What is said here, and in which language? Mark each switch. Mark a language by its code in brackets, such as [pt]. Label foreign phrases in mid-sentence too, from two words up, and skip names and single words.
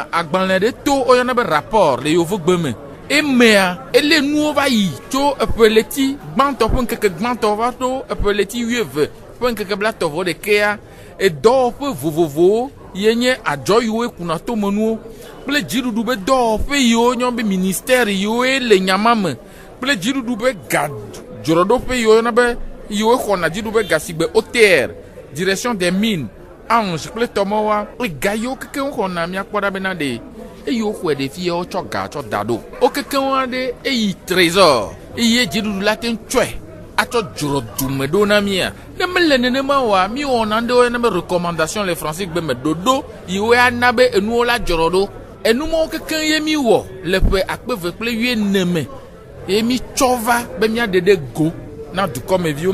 [ee] agbalẽ ɖe to woyɔna be rapport le yovogbeme emea ele nuwo va yi tso eƒe leti gbãtɔ ƒe ŋkeke gbãtɔ va to eƒe leti 20 ƒe ŋkeke 21 edɔwɔƒe vovovowo ye nye adzɔ yiwo kuna tomenuwo kple dziɖuɖu be dɔwɔƒe yiwo nyɔ be ministère yiwo le nyama me kple dziɖuɖu be ga dzroɖoƒe yiwo yɔna be yiwo xɔna dziɖuɖu be gasigbe OTR [fr] direction des mines [ee] ange kple tɔmɔwoa ega yiwo kekeŋ xɔna míakpɔ ɖa bena ɖe eyiwo xɔe ɖevia wotsɔ ga tsɔ da ɖo wo kekeŋ aɖe eyi trésor eye dziɖuɖu la te ŋtsɔe atsɔ dzro dume ɖo na mía ne mele nenema oa mi wɔna ɖewo yɔna be recommandation le français gbe me ɖoɖo yiwo ana be enuwo la dzro ɖo enumawo kekeŋ ye mi wɔ le ƒe 2014 me ye mi tsɔ va be míaɖe ɖe go na dukɔmeviwo.